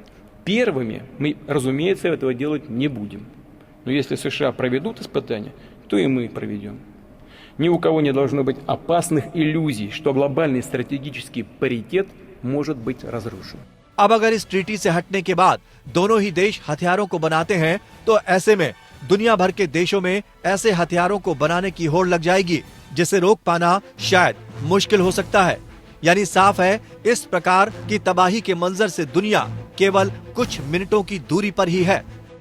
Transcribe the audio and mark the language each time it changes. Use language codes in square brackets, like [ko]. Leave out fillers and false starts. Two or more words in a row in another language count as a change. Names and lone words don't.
[ru] Первыми мы, разумеется, этого делать не будем. Но если США проведут испытания, то и мы проведем. Ни у кого не должно быть опасных иллюзий, что глобальный стратегический паритет может быть разрушен. [hi] अब अगर इस ट्रीटी से हटने के बाद दोनों ही देश हथियारों को बनाते हैं, तो ऐसे में दुनिया भर के देशों में ऐसे हथियारों को बनाने की होड़ लग जाएगी जिसे रोक पाना शायद मुश्किल हो सकता है। यानी साफ है, इस प्रकार की तबाही के मंजर से दुनिया केवल कुछ मिनटों की दूरी पर ही है।